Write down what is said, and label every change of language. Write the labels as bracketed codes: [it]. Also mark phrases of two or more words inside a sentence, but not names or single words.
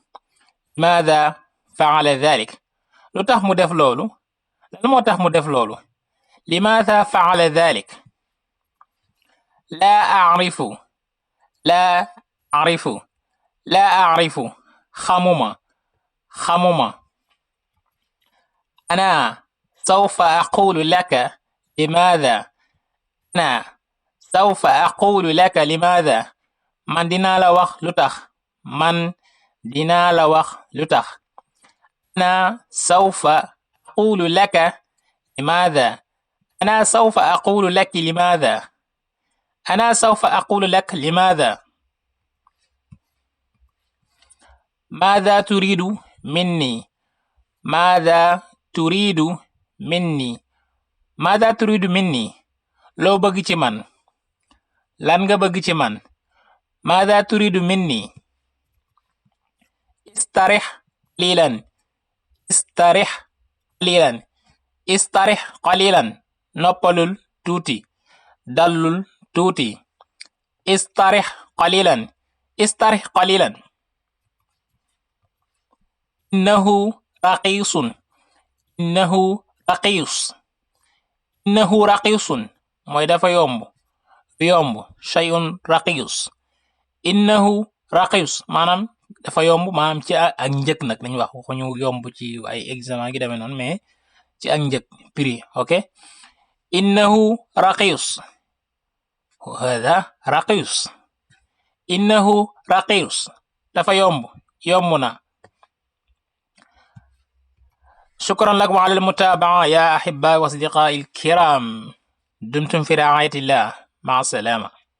[ar] لماذا فعل ذلك. [wo] lu tax mu def loolu. lan moo tax mu def loolu. [ar] لماذا فعل ذلك. لا أعرف لا أعرف. لا أعرف. [wo] xamuma. xamuma. [ar] أنا سوف أقول لك لماذا. أنا سوف أقول لك لماذا. [wo] man dinaa la wax lu tax. man dinaa la wax lu tax. [ar] أنا سوف أقول لك لماذا. أنا سوف أقول لك لماذا. أنا سوف أقول لك لماذا. ماذا تريد مني. ماذا تريد مني. ماذا تريد مني. [wo] loo bëgg ci man. lan nga bëgg ci man. [ar] ماذا تريد مني. استرح قليلا. استرح قليلا. استرح قليلا. [wo] noppalul tuuti. dallul tuuti. [ar] استرح قليلا. استرح قليلا. إنه رخيص إنه رخيص إنه رخيص [wo] mooy dafa yomb [ar] شيء رخيص إنه رخيص [wo] maanaam dafa yomb maanaam ci ak njëg nag lañu wax waxuñu yomb ci ay examen gi demee noonu mais ci ak njëg prix ok [ar] إنه رخيص هذا رخيص إنه رخيص [wo] dafa yomb na [ar] شكرا لكم على المتابعة يا أحبائي وأصدقائي الكرام دمتم في رعاية الله مع السلامة